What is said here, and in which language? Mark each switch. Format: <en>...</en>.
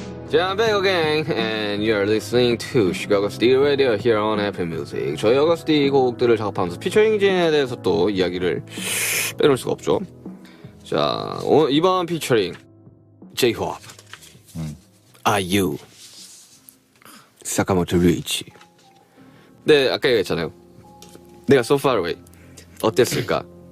<en>자, I'm back again, and you're listening to Chicago's D Radio here on Apple Music.</en> <ko>저희 어거스트 D 곡들을 작업하면서 피처링진에 대해서 또 이야기를 빼놓을 수가 없죠. 자, 이번 피처링 J-Hope, IU, 사카모토 류이치. 네, 아까 얘기했잖아요. 내가 So Far Away 어땠을까?</ko>